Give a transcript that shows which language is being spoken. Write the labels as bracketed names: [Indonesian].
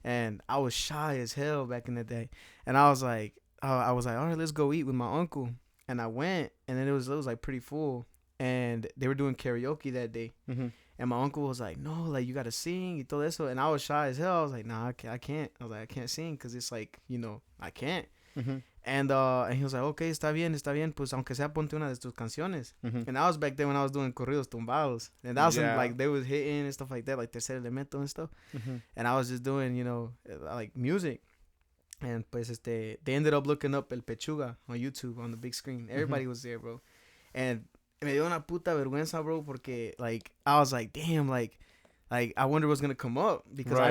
[English] And I was shy as hell back in the day. And I was like, all right, let's go eat with my uncle. And I went, and then it was like pretty full, and they were doing karaoke that day. Mhm. And my uncle was like, no, like you gotta sing [Spanish] y todo eso. [English] And I was shy as hell. I was like, nah, I can't. I was like, I can't sing because it's like, I can't. Mhm. And he was like, okay, [Spanish] está bien, pues aunque sea ponte una de tus canciones. Mhm. [English] And that was back then when I was doing corridos tumbados. And that was Yeah. like they was hitting and stuff like that, like Tercer Elemento and stuff. Mhm. And I was just doing, like music. And pues they ended up looking up El Pechuga on YouTube on the big screen. Everybody was there, bro. And [Spanish] me dio una puta vergüenza, [English] bro, porque like I was like, damn, like I wonder what's gonna come up because I